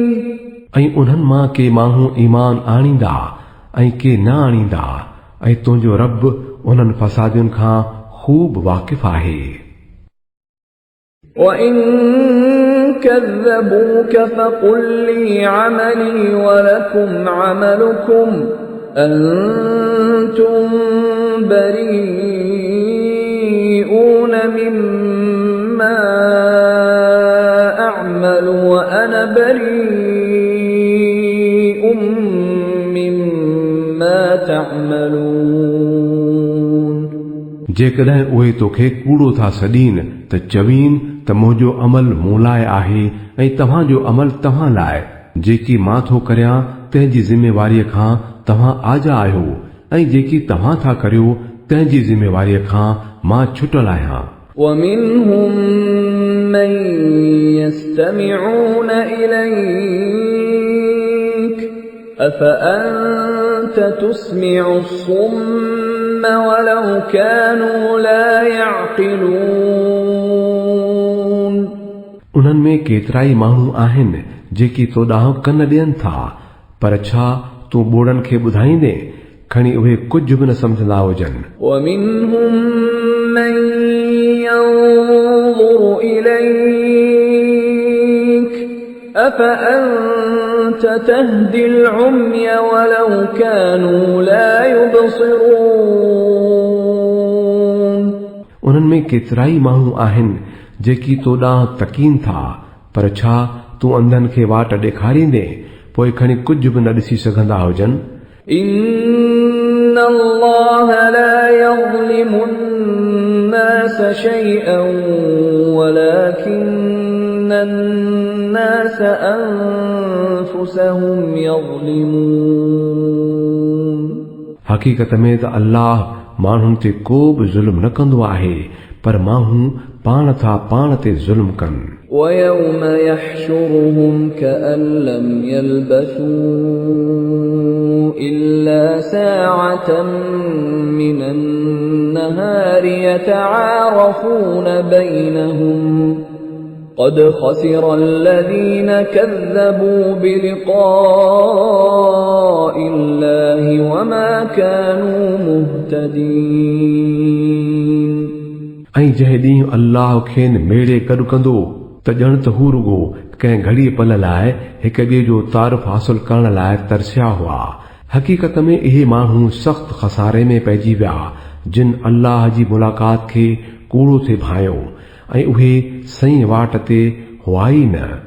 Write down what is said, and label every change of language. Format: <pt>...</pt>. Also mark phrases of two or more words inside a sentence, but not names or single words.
<sd>ऐं उन्हनि मां के माण्हू ईमान आणींदा ऐं के न आणींदा ऐं तुंहिंजो रब उन्हनि फसादियुनि खां ख़ूब वाक़िफ़ आहे।</sd> <ar>وإن كذبوك فقل لي عملي ولكم عملكم أنتم بريئون مما أعمل وأنا بريء مما تعملون।</ar> <sd>जेकॾहिं उहे तोखे कूड़ो था सॾीनि त चवीन त मुंहिंजो अमल मूं लाइ आहे ऐं तव्हांजो अमल तव्हां लाइ। जेकी मां थो करियां तंहिंजी ज़िमेवारीअ खां तव्हां आजा आहियो ऐं जेकी तव्हां था करियो तंहिंजी ज़िमेवारीअ खां मां छुटल आहियां।</sd> <ar>ومنهم من يستمعون إليك أفأنت تسمع الصم ولو كانوا لا يعقلون।</ar> <sd>उन्हनि में केतिराई माण्हू आहिनि जेकी तो ॾांहुं कन ॾियनि था, पर छा तूं ॿोड़नि खे ॿुधाईंदे खणी उहे कुझु बि न सम्झंदा हुजनि.</sd> <ar>ومنهم من ينظر إليك أفأنت تهدي العمي ولو كانوا لا يبصرون.</ar> <sd>उन्हनि में केतिराई माण्हू आहिनि जेकी तो ॾांहुं तकीन था, पर छा तूं अंधनि खे वाट ॾेखारींदे पोइ खणी कुझु बि न ॾिसी सघंदा हुजनि.</sd> <ar>إن الله لا يظلم الناس شيئا ولكن الناس أنفسهم يظلمون.</ar> <sd>हक़ीक़त में त अल्लाह माण्हुनि ते को बि ज़ुल्म न कंदो आहे, पर माण्हू पाण था पाण ते ज़ुल्म कनि.</sd> <ar>ويوم يحشرهم كأن لم يلبثوا إلا ساعة من النهار يتعارفون بينهم قد خسر الذين كذبوا بلقاء الله وما كانوا مهتدين.</ar> <sd>ऐं जंहिं ॾींहुं अल्लाह खेनि मेड़े गॾु कंदो त ॼण त हू रुगो कंहिं घड़ी पल लाइ हिक ॿिए जो तारुफ़ हासिल करण लाइ तरसिया हुआ. हक़ीक़त में इहे माण्हू सख़्त खसारे में पइजी विया जिन अल्लाह जी मुलाक़ात खे कूड़ो थे भायो ऐं उहे सही वाट ते हुआ ई न.</sd>